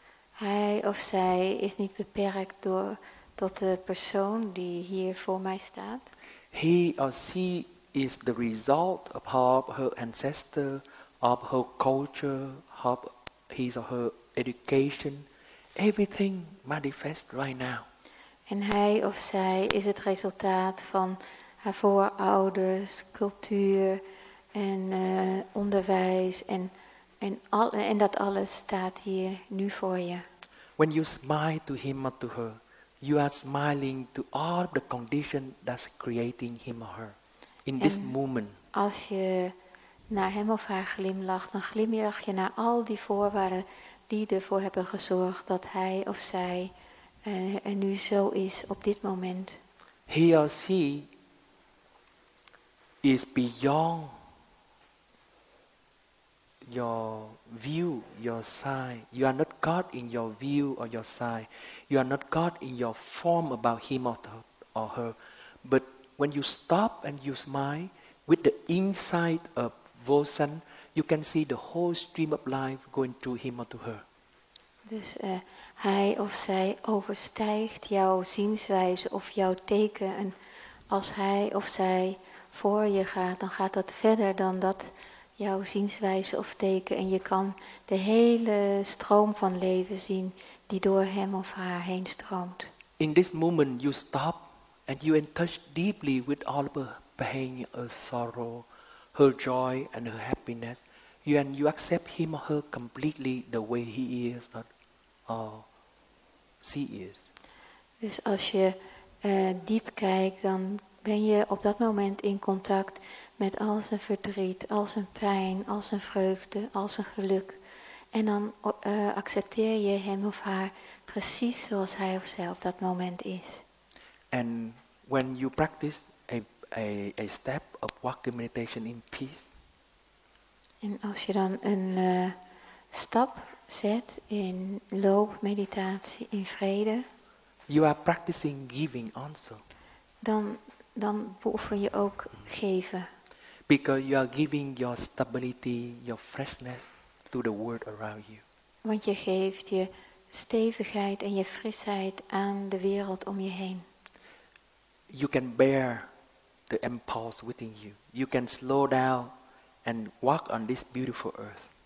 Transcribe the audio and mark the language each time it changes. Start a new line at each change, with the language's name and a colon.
Dutch: Hij of zij is niet beperkt tot de persoon die hier voor mij staat.
English: He or she is the result of her ancestor, of her culture, of his or her education. Everything manifests right now.
Dutch: En hij of zij is het resultaat van haar voorouders, cultuur en onderwijs en dat alles staat hier nu voor je. When you smile to him or to her, you are smiling to all the conditions that's creating him or her in this moment. Als je naar hem of haar glimlacht, dan glimlach je naar al die voorwaarden die ervoor hebben gezorgd dat hij of zij er nu zo is op dit moment.
English: He or she is beyond your view, your sight. You are not God in your view or your sight. You are not God in your form about him or her. But when you stop and you smile, with the insight of Vosan, you can see the whole stream of life going through him or to her.
Dutch: Dus hij of zij overstijgt jouw zienswijze of jouw teken. En als hij of zij voor je gaat, dan gaat dat verder dan dat jouw zienswijze of teken. En je kan de hele stroom van leven zien die door hem of haar heen stroomt.
English: In this moment you stop and you in touch deeply with all of her pain, her sorrow, her joy and her happiness. You accept him or her completely the way he is or she is.
Dutch: Dus als je diep kijkt, dan ben je op dat moment in contact met al zijn verdriet, al zijn pijn, al zijn vreugde, al zijn geluk. En dan accepteer je hem of haar precies zoals hij of zij op dat moment is.
English: And when you practice a step of walking meditation in peace,
Dutch: en als je dan een stap zet in loopmeditatie, in vrede,
English: you are practicing giving also.
Dutch: Dan beoefen je ook geven.
English: Because you are giving your stability, your freshness to the world around you.
Dutch: Want je geeft je stevigheid en je frisheid aan de wereld om je heen.
English: You can bear the impulse within you. You can slow down and walk on this beautiful earth.